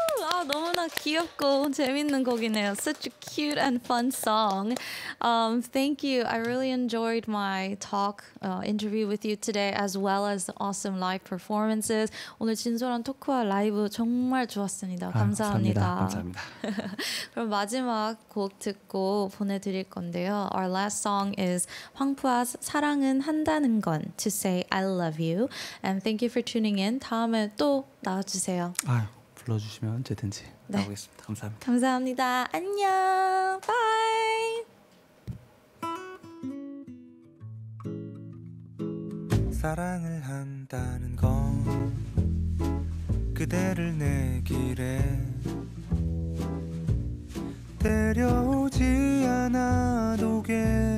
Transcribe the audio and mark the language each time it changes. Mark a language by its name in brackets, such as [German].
[Korean] 아, 너무나 귀엽고 재밌는 곡이네요. [English] Such a cute and fun song. Thank you. I really enjoyed my talk interview with you today, as well as the awesome live performances. [Korean] 오늘 진솔한 토크와 라이브 정말 좋았습니다. 감사합니다. 감사합니다. 그럼 마지막 곡 듣고 보내드릴 건데요. [English] Our last song is 황푸아 사랑은 한다는 건 To Say I Love You. And thank you for tuning in. [Korean] 다음에 또 나와주세요. 아유, 불러주시면 언제든지 네. 나오겠습니다. 감사합니다. 감사합니다. 안녕. 바이. 사랑을 한다는 건 그대를 내 길에 데려오지 않아도 돼